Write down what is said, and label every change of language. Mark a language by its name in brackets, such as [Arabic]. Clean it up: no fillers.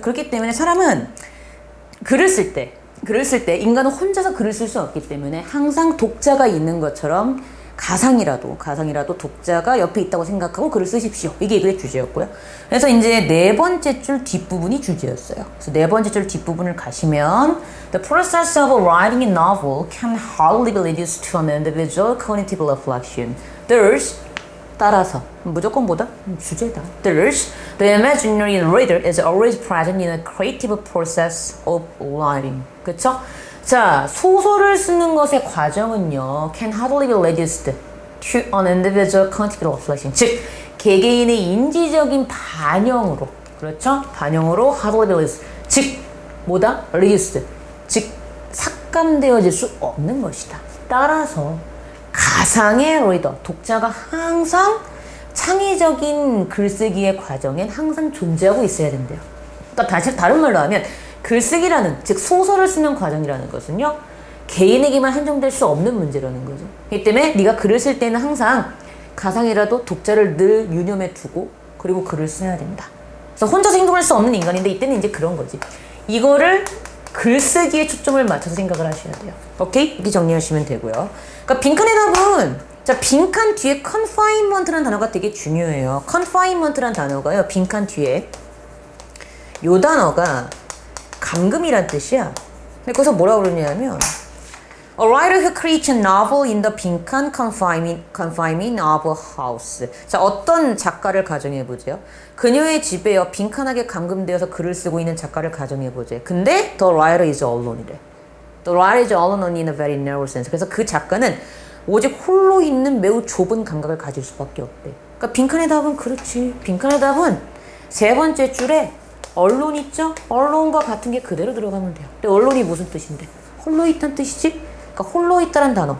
[Korean] 그렇기 때문에 사람은 글을 쓸 때 인간은 혼자서 글을 쓸 수 없기 때문에 항상 독자가 있는 것처럼 가상이라도 독자가 옆에 있다고 생각하고 글을 쓰십시오. 이게 이거의 주제였고요. 그래서 이제 네 번째 줄 뒷부분이 주제였어요. 그래서 네 번째 줄 뒷부분을 가시면 [English] The process of writing a novel can hardly be reduced to an individual cognitive reflection. There's [Korean] 따라서 무조건 뭐다? 주제다. [English] There's the imaginary reader is always present in a creative process of writing. [Korean] 그쵸? 자, 소설을 쓰는 것의 과정은요, [English] can hardly be reduced to an individual cognitive reflection. [Korean] 즉, 개개인의 인지적인 반영으로, 그렇죠? 반영으로 [English] hardly be reduced. [Korean] 즉, 뭐다? reduced. 즉, 삭감되어질 수 없는 것이다. 따라서 가상의 리더, 독자가 항상 창의적인 글쓰기의 과정엔 항상 존재하고 있어야 된대요. 그러니까 다른 말로 하면 글쓰기라는, 즉 소설을 쓰는 과정이라는 것은요, 개인에게만 한정될 수 없는 문제라는 거죠. 그렇기 때문에 네가 글을 쓸 때는 항상 가상이라도 독자를 늘 유념해 두고 그리고 글을 써야 된다. 그래서 혼자서 행동할 수 없는 인간인데 이때는 이제 그런 거지. 이거를 글쓰기에 초점을 맞춰서 생각을 하셔야 돼요. 오케이? 이렇게 정리하시면 되고요. 그러니까 빈칸의 답은, 자, 빈칸 뒤에 confinement라는 단어가 되게 중요해요. confinement라는 단어가요, 빈칸 뒤에 요 단어가 감금이란 뜻이야. 근데 거기서 뭐라고 그러냐면 [English] A writer who creates a novel in the 빈칸 confinement of a house. [Korean] 자, 어떤 작가를 가정해보죠. 그녀의 집에요, 빈칸하게 감금되어서 글을 쓰고 있는 작가를 가정해보죠. 근데 [English] the writer is alone이래. The writer is alone in a very narrow sense. [Korean] 그래서 그 작가는 오직 홀로 있는 매우 좁은 감각을 가질 수밖에 없대. 그러니까 빈칸의 답은 그렇지. 빈칸의 답은 세 번째 줄에 언론 있죠? 언론과 같은 게 그대로 들어가면 돼요. 근데 언론이 무슨 뜻인데? 홀로 있다는 뜻이지? 그러니까 홀로 있다는 단어.